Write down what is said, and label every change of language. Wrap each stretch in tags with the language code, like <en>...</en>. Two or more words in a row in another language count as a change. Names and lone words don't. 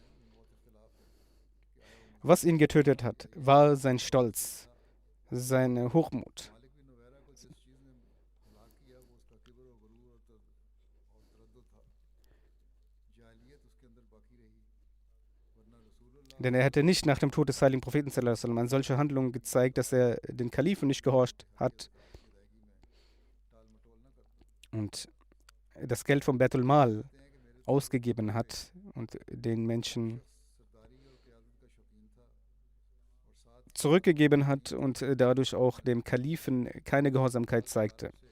<de>Was ihn getötet hat, war sein Stolz, seine Hochmut. Denn er hätte nicht nach dem Tod des heiligen Propheten</de> <ar>صلى الله عليه وسلم</ar> <de>an solche Handlungen gezeigt, dass er den Kalifen nicht gehorcht hat und das Geld vom Baitul Mal ausgegeben hat und den Menschen zurückgegeben hat und dadurch auch dem Kalifen keine Gehorsamkeit zeigte.</de>